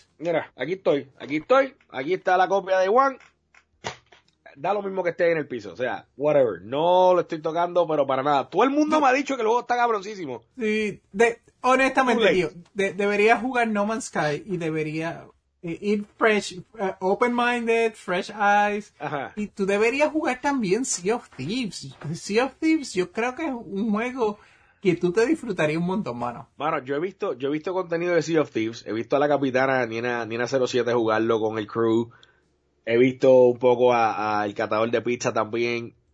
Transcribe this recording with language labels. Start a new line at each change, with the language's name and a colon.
Spanish: Mira, aquí estoy. Aquí está la copia de Day One. Da lo mismo que esté en el piso. O sea,
English: whatever.
Spanish: No lo estoy tocando, pero para nada. Todo el mundo me ha dicho que el juego está cabrosísimo. Sí, honestamente, tío. Debería jugar No Man's Sky y debería...
English: Eat fresh, open-minded, fresh eyes.
Spanish: Ajá. Y tú deberías jugar también Sea of Thieves. Sea of Thieves, yo creo que es un juego que tú te disfrutarías un montón, mano. Bueno, yo he visto contenido de Sea of Thieves. He visto a la capitana Nina 07 jugarlo con el crew. He visto un poco al catador de pizza también.